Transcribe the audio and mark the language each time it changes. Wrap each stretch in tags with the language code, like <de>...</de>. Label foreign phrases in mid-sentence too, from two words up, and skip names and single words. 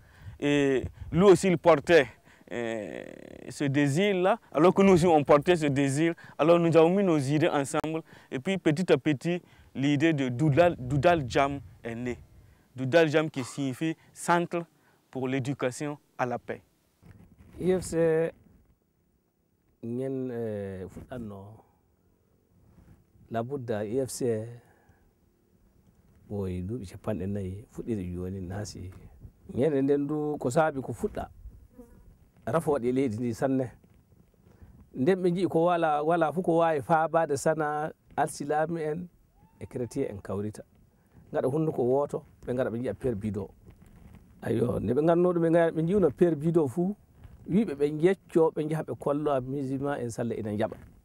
<fr>Et lui aussi, il portait ce désir-là, alors que nous aussi on portait ce désir. Alors nous avons mis nos idées ensemble et puis petit à petit, l'idée de Doudal Jam est née. Doudal Jam qui signifie Centre pour l'éducation à la paix.</fr> <ff>IFC ngen fuɗɗanno labudda IFC ɓooyi duuɓi 4 fuɗɗiri joni naasi ñande nden du ko saabi ko fuɗɗa rafa waɗi leydi ndi sanne nden ɓe jii ko wala fof ko wawi faabade sana alsilami en e chrétien en kawrita gaɗa hunnuko woto ɓe gaɗa ɓe jiiya père bido ayo nde ɓe ganno ɗum ɓe jiwno père bido fuu wiɓe ɓe jecco ɓe jaaha ɓe kollo musulman en sallah ina jaɓa</ff>